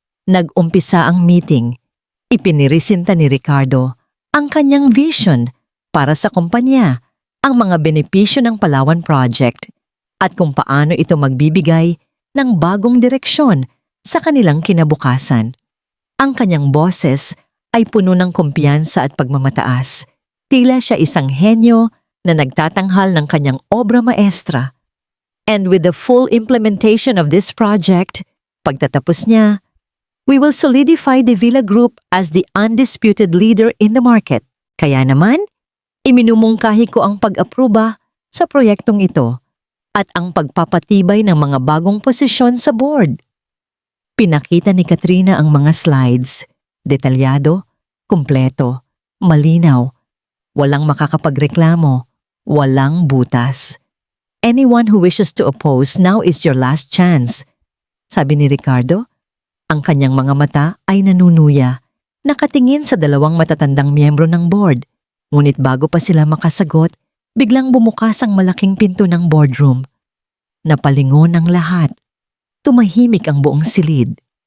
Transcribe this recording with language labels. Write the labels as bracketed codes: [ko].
[tl] Nag-umpisa ang meeting. Ipinirisinta ni Ricardo ang kanyang vision para sa kumpanya, ang mga benepisyo ng Palawan Project at kung paano ito magbibigay ng bagong direksyon sa kanilang kinabukasan. Ang kanyang boses ay puno ng kumpiyansa at pagmamataas. Tila siya isang henyo na nagtatanghal ng kanyang obra maestra. [en] And with the full implementation of this project, [tl] pagtatapos niya, [en] we will solidify the Villa Group as the undisputed leader in the market. [tl] Kaya naman, iminumungkahi ko ang pag-aproba sa proyektong ito at ang pagpapatibay ng mga bagong posisyon sa board. Pinakita ni Katrina ang mga slides, detalyado, kumpleto, malinaw, walang makakapagreklamo, walang butas. [en] Anyone who wishes to oppose, now is your last chance. [tl] Sabi ni Ricardo, ang kanyang mga mata ay nanunuya, nakatingin sa dalawang matatandang miyembro ng board. Ngunit bago pa sila makasagot, biglang bumukas ang malaking pinto ng boardroom. Napalingon ang lahat. Tumahimik ang buong silid.